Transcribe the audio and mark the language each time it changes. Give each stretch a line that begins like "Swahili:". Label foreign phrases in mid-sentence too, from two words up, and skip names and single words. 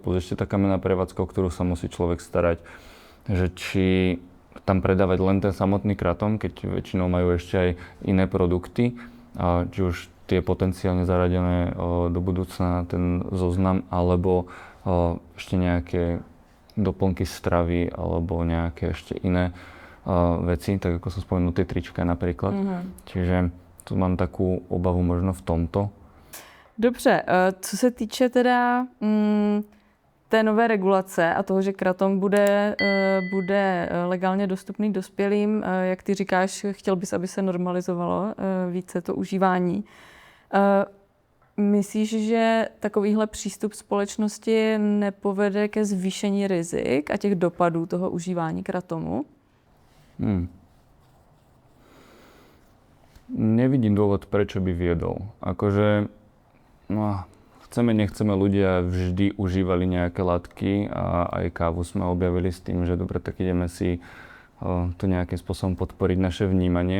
Slovak: plus ešte tá kamenná prevádzka, o ktorú sa musí človek starať, že či tam predávať len ten samotný kratom, keď väčšinou majú ešte aj iné produkty, či už tie potenciálne zaradené do budúcna na ten zoznam, alebo ešte nejaké doplnky stravy, alebo nejaké ešte iné veci, tak ako som spomenul, tie trička napríklad. Čiže tu mám takú obavu možno v tomto.
Czech: Dobře, co se týče teda té nové regulace a toho, že kratom bude legálně dostupný dospělým, jak ty říkáš, chtěl bys, aby se normalizovalo více to užívání. Myslíš, že takovýhle přístup společnosti nepovede ke zvýšení rizik a těch dopadů toho užívání kratomu?
Slovak: Nevidím dôvod, prečo by viedol. Akože, chceme, nechceme, ľudia vždy užívali nejaké látky a aj kávu sme objavili s tým, že dobre, tak ideme si to nejakým spôsobom podporiť naše vnímanie.